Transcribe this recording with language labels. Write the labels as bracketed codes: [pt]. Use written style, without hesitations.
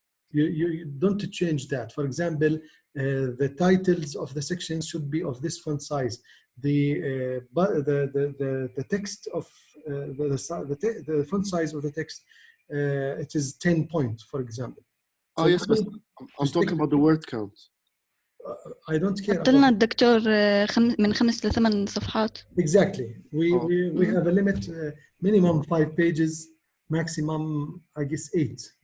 [en] You don't change that. For example, the titles of the sections should be of this font size. The text of the font size of the text, it is 10 point, for example. Oh, yes, but I'm talking about the word count. I don't care. [ar] حط لنا الدكتور من 5 ل 8 صفحات. [en] Exactly. We have a limit, minimum 5 pages, maximum, I guess, 8.